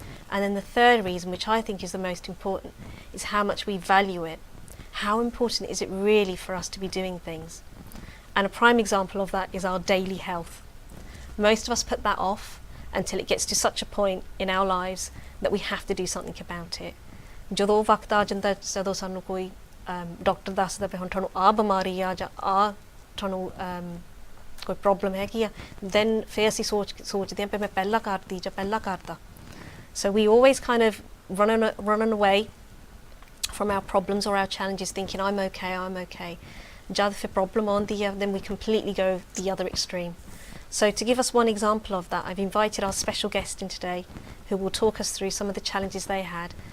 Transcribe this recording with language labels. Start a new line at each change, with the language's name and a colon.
English: And then the third reason, which I think is the most important, is how much we value it. How important is it really for us to be doing things? And a prime example of that is our daily health. Most of us put that off until it gets to such a point in our lives that we have to do something about it.
Punjabi: ਜਦੋਂ ਵਕਤ ਆ ਜਾਂਦਾ ਜਦੋਂ ਸਾਨੂੰ ਕੋਈ doctor ਦੱਸਦਾ ਵੀ ਹੁਣ ਤੁਹਾਨੂੰ ਆ ਬਿਮਾਰੀ ਆ ਜਾਂ ਆ ਤੁਹਾਨੂੰ ਕੋਈ ਪ੍ਰੋਬਲਮ ਹੈਗੀ ਆ then ਫਿਰ ਅਸੀਂ ਸੋਚਦੇ ਹਾਂ ਵੀ ਮੈਂ ਪਹਿਲਾਂ ਕਰਦੀ ਜਾਂ ਪਹਿਲਾਂ ਕਰਦਾ.
English: So we always kind of running away from our problems or our challenges thinking I'm okay.
Punjabi: ਜਦ ਫਿਰ ਪ੍ਰੋਬਲਮ ਆਉਂਦੀ ਆ
English: then we completely go the other extreme. So to give us one example of that, I've invited our special guest in today who will talk us through some of the challenges they had.